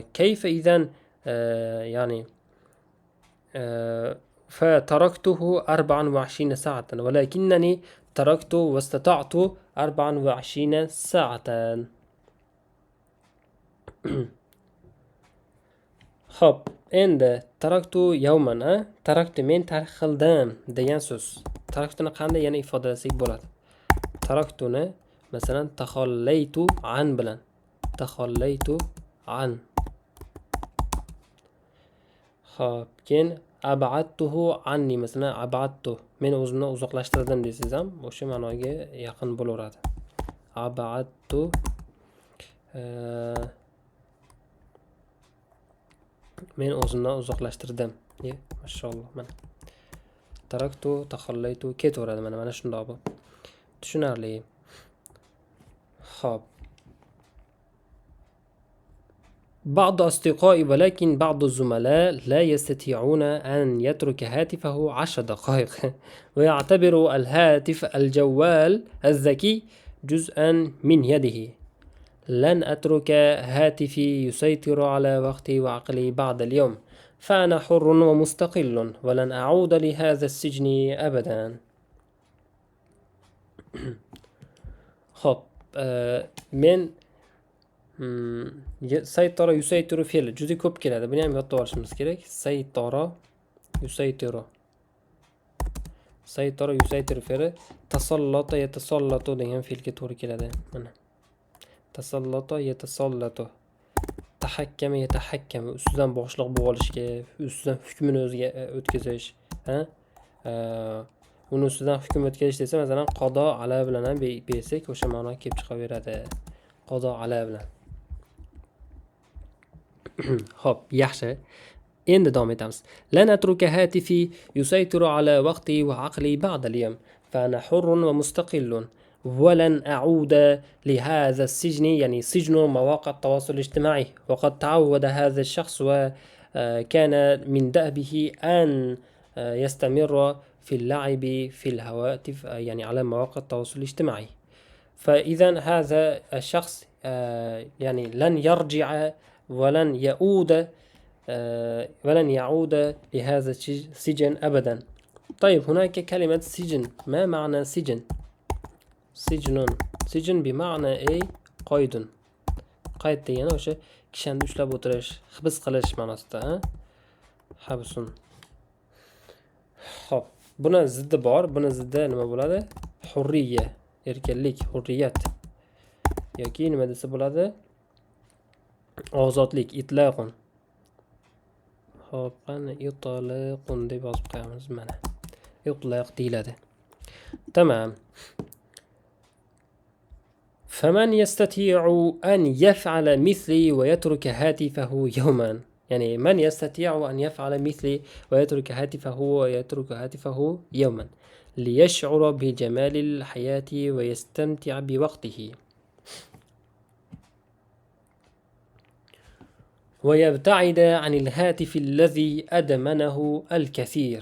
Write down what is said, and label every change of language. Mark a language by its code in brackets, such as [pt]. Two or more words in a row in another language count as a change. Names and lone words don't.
[ar] كيف إذا يعني فتركته 24 ساعة، ولكنني تركت واستطعت 24 ساعة. [uz] خب endi [ar] تركت يوما تركت [uz] men tark qildim degan so'z. Taraktuni qanday yana ifodalasak bo'ladi? Taraktuni masalan [ar] تخليت عن [uz] bilan. [ar] تخليت عن. [uz] Xo'p, keyin [ar] أبعدته عني, [uz] masalan ab'adtu men o'zimni uzoqlashtirdim desangiz ham o'sha ma'noga yaqin bo'laveradi. Ab'adtu men o'zimdan uzoqlashtirdim. Mashalloh, mana [ar] تركت تخليت [uz] ketaveradi, mana shundoq bu. Tushunarli. Xo'p. [ar] بعض أصدقائي ولكن بعض الزملاء لا يستطيعون أن يترك هاتفه 10 دقائق ويعتبر الهاتف الجوال الذكي جزءا من يده. لن أترك هاتفي يسيطر على وقتي وعقلي بعد اليوم، فأنا حر ومستقل ولن أعود لهذا السجن أبدا. [uz] خب men [ar] سيطر يسيطر [uz] fe'li juda ko'p keladi. Buni ham yodlab olishimiz kerak. [ar] سيطر يسيطر. سيطر يسيطر [uz] fe'li [ar] تسلط يتسلط [uz] degan fe'lga to'g'ri keladi. Mana. [ar] تسلط يتسلط تحكم يتحكم, [uz] ustidan boshliq bo'lib olishga, ustidan hukmini o'ziga o'tkazish, uni ustidan hukm o'tkazish desa, masalan, [ar] قضى على [uz] bilan ham bersak, o'sha ma'no kelib chiqaveradi. [ar] قضى على [uz] bilan. Xo'p, yaxshi. Endi davom etamiz. [ar] لن أترك هاتفي يسيطر على وقتي وعقلي بعد اليوم، فأنا حر ومستقل. ولن أعود لهذا السجن، يعني سجن مواقع التواصل الاجتماعي. وقد تعود هذا الشخص وكان من دأبه أن يستمر في اللعب في الهواتف، يعني على مواقع التواصل الاجتماعي. فإذا هذا الشخص يعني لن يرجع ولن يعود لهذا السجن أبدا. طيب، هناك كلمة سجن. ما معنى سجن؟ سجن بمعنى اي قيد. [uz] قيد degani o'sha kishani ushlab o'tirish, hibs qilish ma'nosida, habsun. Xo'p, buni ziddi bor. Buni ziddi nima bo'ladi? Hurriya, erkinlik, hurriyat. Yoki nima desa bo'ladi? Ozodlik, itlaqun. Xo'p, qani itlaqun deb yozib qo'yamiz mana. Itlaq deyiladi. Tamam. [ar] فمن يستطيع أن يفعل مثلي ويترك هاتفه يوما، يعني من يستطيع أن يفعل مثلي ويترك هاتفه يوما ليشعر بجمال الحياة ويستمتع بوقته ويبتعد عن الهاتف الذي أدمنه الكثير.